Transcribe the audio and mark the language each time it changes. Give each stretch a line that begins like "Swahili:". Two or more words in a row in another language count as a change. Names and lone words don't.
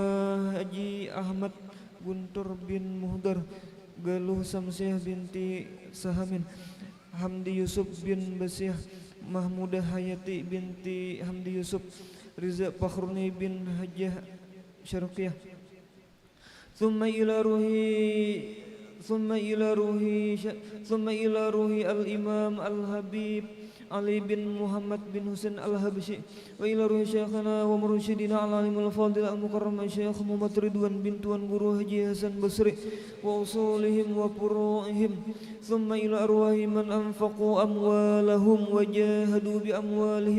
Arabic: haji Ahmad Guntur bin Muhdar Galuh Samsiah binti Sahamin Hamdi Yusuf bin Basiah Mahmudah Hayati binti Hamdi Yusuf Riza Fakhruni bin Hajjah Syarqiyah ثم إلى روح الإمام الحبيب علي بن محمد بن حسين الحبشي وإلى روح شيخنا ومرشدنا العالم الفاضل المكرم الشيخ محمد رضوان بن
Malay: tuan guru
Arabic: Haji Hasan Basri وأصولهم وفروعهم ثم إلى أرواح من أنفقوا أموالهم وجاهدوا بأموالهم